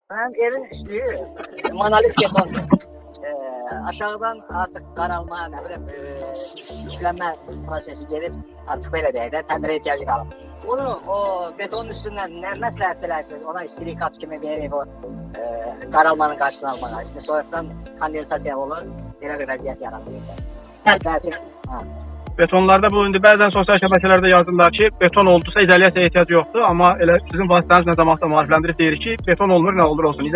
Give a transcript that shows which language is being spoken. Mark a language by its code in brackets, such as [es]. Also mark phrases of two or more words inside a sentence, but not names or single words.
[az] Ben evin üstü monolit beton. Aşağıdan artık qaralma, [tr] ne bileyim, [az] işlenme prosesi [tr] gelip artık böyle değil de [az] təmirə ihtiyacı qalır. Onu o betonun üstünden ne məsləhət bilərsiniz? Ona silikat kimi verip o qaralmanın qarşısını almağa. İşte soyuqdan kondensasiya olur, belə bir vəziyyət yaranır. Betonlarda bu indi bəzən sosial şəbəkələrdə yazırlar ki, beton oldusa izolyasiyaya ehtiyac yoxdur, amma elə sizin vasitəniz nə zamansa maarifləndirib deyir ki, beton olmur, nə olur olsun.